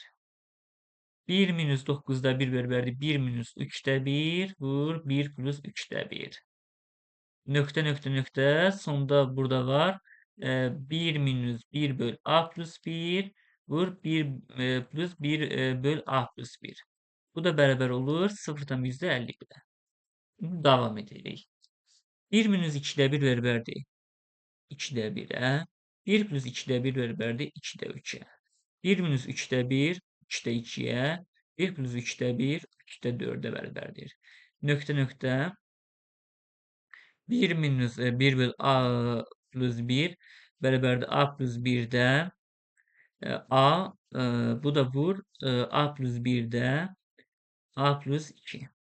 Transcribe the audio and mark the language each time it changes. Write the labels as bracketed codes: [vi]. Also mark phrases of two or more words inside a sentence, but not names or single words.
[tr] 1 minus 9'da 1 beraberdir. 1 minus 3'te 1 vur 1 plus 3'te 1. [az] Nöqtə, nöqtə, nöqtə. Sonda burada var. [tr] 1 minus 1 böl a plus 1 vur 1 plus 1 böl a plus 1. Bu da beraber olur 0'dan %51'e. Devam edelim. 1 minus 2'de 1 beraberdir. 2'de 1'e. 1 plus 2'de 1 beraberdir. 2'de 3'e. [az] 1 minus 3'te 1, 3'te 2'ye, 1 plus 3'te 1, 3'te 4'e bərabərdir. Nöqtə, nöqtə. 1 minus 1 böl a plus 1 bərabərdir a plus 1'də a bu da vur a plus 1'də A plus 2.